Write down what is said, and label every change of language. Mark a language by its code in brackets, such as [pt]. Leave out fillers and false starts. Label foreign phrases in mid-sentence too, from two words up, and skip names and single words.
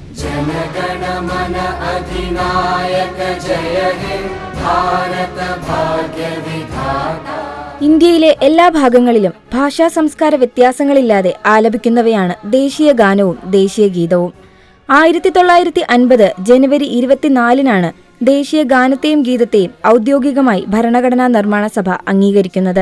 [bn] জনগণ মন অধিনায়ক জয় হে ভারত ভাগ্য বিধাতা. [ml] ഇന്ത്യയിലെ എല്ലാ ഭാഗങ്ങളിലും ഭാഷാ സംസ്കാര വ്യത്യാസങ്ങളില്ലാതെ ആലപിക്കുന്നവയാണ് ദേശീയ ഗാനവും ദേശീയ ഗീതവും. 1950 ജനുവരി 24 ദേശീയ ഗാനത്തെയും ഗീതത്തെയും ഔദ്യോഗികമായി ഭരണഘടനാ നിർമ്മാണ സഭ അംഗീകരിക്കുന്നത്.